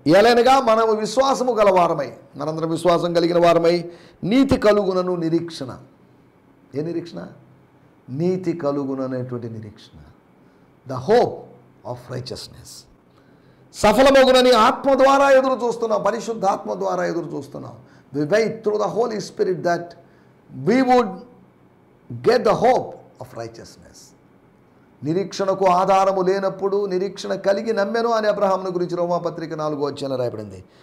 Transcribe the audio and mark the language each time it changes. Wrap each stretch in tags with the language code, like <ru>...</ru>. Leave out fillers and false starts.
<te>ఏలైనగా మనము విశ్వాసము గలవారమై, మనందరం విశ్వాసం కలిగిన వారమై, నీతి కలుగునను నిరీక్షణ. ఏ నిరీక్షణ? నీతి కలుగుననేటువంటి నిరీక్షణ.</te> <en>The hope of righteousness.</en> <te>సఫలమగునని ఆత్మ ద్వారా ఎదురు చూస్తున్నాం, పరిశుద్ధాత్మ ద్వారా ఎదురు చూస్తున్నాం.</te> <en>We wait through the Holy Spirit that we would get the hope of righteousness.</en> <te>నిరీక్షణకు ఆధారము లేనప్పుడు నిరీక్షణ కలిగి నమ్మెను అని అబ్రహామును గురించి రోమాపత్రిక 4వ రాయబడింది.</te>